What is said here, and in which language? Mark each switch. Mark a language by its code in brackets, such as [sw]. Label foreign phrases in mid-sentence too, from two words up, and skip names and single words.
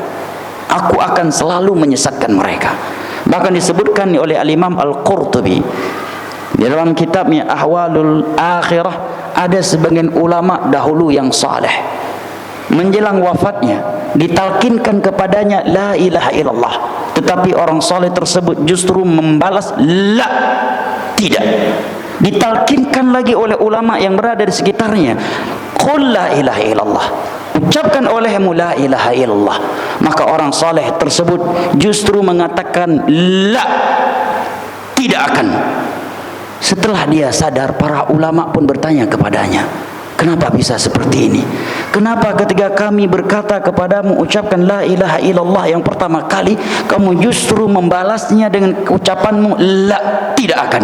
[id] Aku akan selalu menyesatkan mereka. Bahkan disebutkan oleh Al-Imam Al-Qurtubi di dalam kitabnya Ahwalul Akhirah, ada sebagian ulama dahulu yang saleh menjelang wafatnya ditalkinkan kepadanya [ar] لا إله إلا الله, [id] tetapi orang saleh tersebut justru membalas la, tidak. Ditalkinkan lagi oleh ulama yang berada di sekitarnya, [ar] قل لا إله إلا الله, [id] ucapkan olehmu [ar] لا إله إلا الله, [id] maka orang saleh tersebut justru mengatakan la, tidak akan. Setelah dia sadar, para ulama pun bertanya kepadanya, kenapa bisa seperti ini? Kenapa ketika kami berkata kepadamu ucapkan [ar] لا إله إلا الله [id] yang pertama kali, kamu justru membalasnya dengan ucapanmu la, tidak akan?